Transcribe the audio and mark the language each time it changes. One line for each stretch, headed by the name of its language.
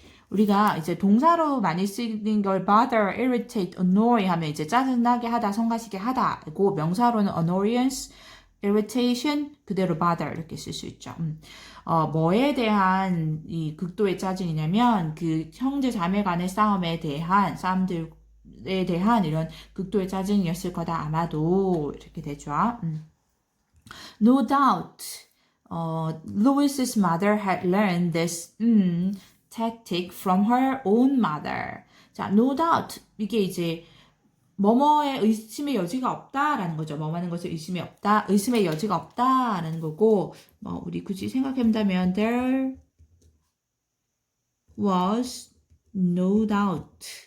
Korean: 우리가 이제 동사로 많이 쓰는 걸 bother, irritate, annoy 하면 이제 짜증나게 하다, 성가시게 하다고 명사로는 annoyance, irritation, 그대로 bother 이렇게 쓸 수 있죠. 뭐에 대한 이 극도의 짜증이냐면 그 형제 자매 간의 싸움에 대한 싸움들에 대한 이런 극도의 짜증이었을 거다 아마도 이렇게 되죠.
English: No doubt, Louis's mother had learned this tactic from her own mother.
Korean: 자,
English: no doubt
Korean: 이게 이제 뭐뭐에 의심의 여지가 없다라는 거죠. 뭐하는 것에 의심의 여지가 없다라는 거고, 뭐 우리 굳이 생각해본다면
English: there was no doubt